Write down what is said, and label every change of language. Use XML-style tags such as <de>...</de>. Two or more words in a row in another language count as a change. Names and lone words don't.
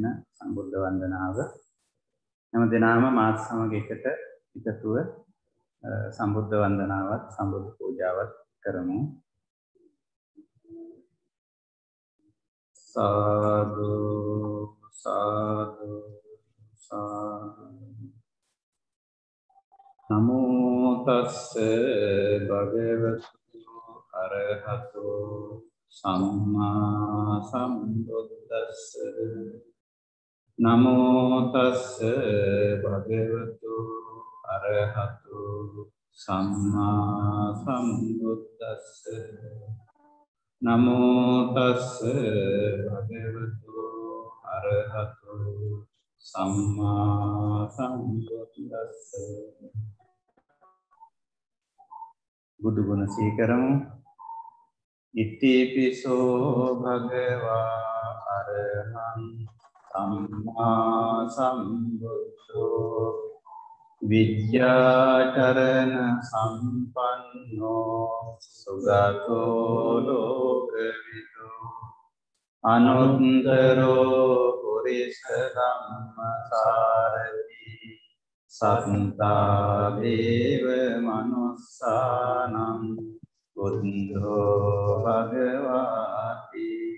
<si>සම්බුද්ධ වන්දනාව හැම දිනම මාත් සමග එකතුව සම්බුද්ධ වන්දනාවත් සම්බුද්ධ පූජාවත් කරමු. සාදු සාදු සාදු.</si> <pi>නමෝ තස්ස භගවතු අරහතෝ සම්මා සම්බුද්දස්ස. නමෝ තස්ස භගවතු අරහතෝ සම්මා සම්බුද්දස්ස. නමෝ තස්ස භගවතු අරහතෝ සම්මා සම්බුද්දස්ස.</pi> <si>බුදු ගුණ සීකරමු.</si> <pi>ඉතිපිසෝ භගවා අරහං සම්මා සම්බුද්ධෝ විද්‍යාචරණ සම්පන්නෝ සුගතෝ ලෝකවිදෝ අනුත්තරෝ පුරිස ධම්මසාරති සත්තා දේව මනුස්සානං බුද්ධෝ භගවාති.</pi>